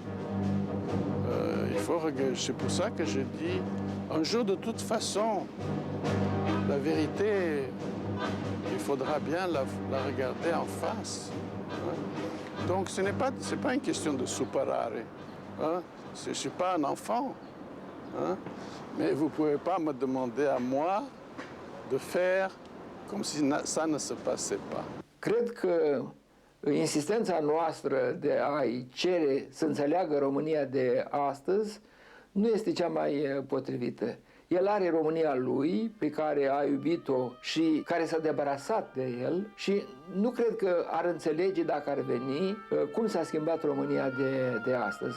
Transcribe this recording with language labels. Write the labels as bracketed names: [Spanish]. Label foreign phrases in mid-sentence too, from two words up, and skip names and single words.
[French] C'est pour ça que je dis, un jour de toute façon, la vérité, il faudra bien la regarder en face. Hein? Donc ce n'est pas une question de superare. Hein? Je ne suis pas un enfant. Hein? Mais vous ne pouvez pas me demander à moi de faire comme si ça ne se passait pas. [Romanian] Cred că insistența noastră de a-i cere să înțeleagă România de astăzi nu este cea mai potrivită. El are România lui, pe care a iubit-o și care s-a debarasat de el și nu cred că ar înțelege, dacă ar veni, cum s-a schimbat România de astăzi.